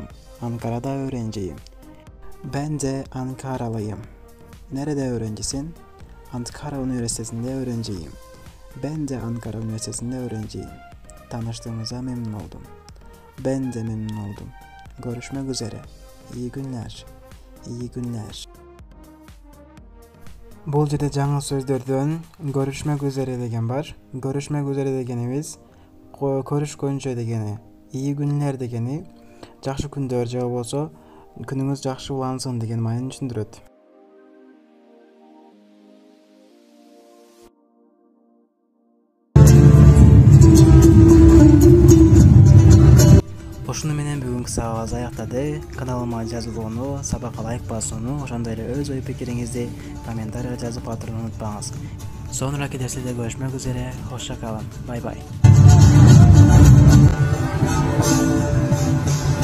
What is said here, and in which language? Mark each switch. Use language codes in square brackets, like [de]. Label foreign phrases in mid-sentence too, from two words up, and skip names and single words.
[tr] Ankara'da öğrenciyim. Ben de Ankaralıyım. Nerede öğrencisin? Ankara Üniversitesi'nde öğrenciyim. Ben de Ankara Üniversitesi'nde öğrenciyim. Tanıştığımıza memnun oldum. Ben de memnun oldum. Görüşmek üzere. İyi günler. İyi günler. [ky] Бул жерде жаңы сөздөрдөн [tr] görüşmek üzere [ky] деген бар. [tr] Görüşmek üzere [ky] дегенибиз көрүшкөнчө дегени. [tr] İyi günler [ky] дегени жакшы күндөр же болбосо күнүңүз жакшы улансын деген маанини түшүндүрөт. Ошону менен бүгүнкү сабагыбыз аяктады. Каналыма жазылууну, сабакка лайк басууну, ошондой эле өз ой пикириңизди комментарийге жазып атырууну унутпаңыз. [tr] Sonraki derslerde görüşmek üzere. Hoşça kalın. Bay bay.